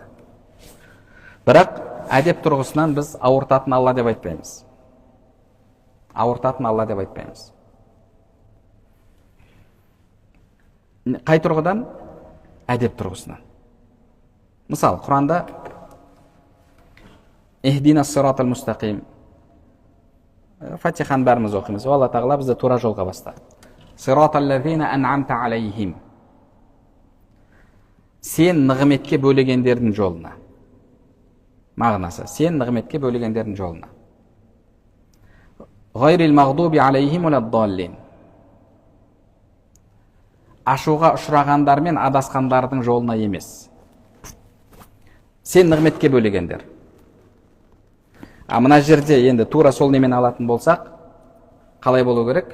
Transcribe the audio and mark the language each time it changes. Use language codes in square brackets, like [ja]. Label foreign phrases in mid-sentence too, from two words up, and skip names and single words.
[kk] Бірақ әдеп тұрғысынан біз ауыртатын Алла деп айтпаймыз. Ауыртатын Алла деп айтпаймыз. Қай тұрғыдан? Әдеп тұрғысынан. Мысалы, Құранда [ar] «اهدنا الصراط المستقيم». [kk] Фатиханы бәріміз оқимыз. Алла тағала бізді тура жолға бастады. [ar] «صراط الذين أنعمت عليهم». [kk] Сен нығметке бөлегендердің жолына. Мағынасы, сен нығметке бөлегендердің жолына. [ar] «غير المغضوب عليهم ولا الضالين». [kk] Ашуға ұшырағандар мен адасқандардың жолына емес. Сен нығметке бөлегендер. Мына жерде енді тура сол немен алатын болсақ, қалай болу керек?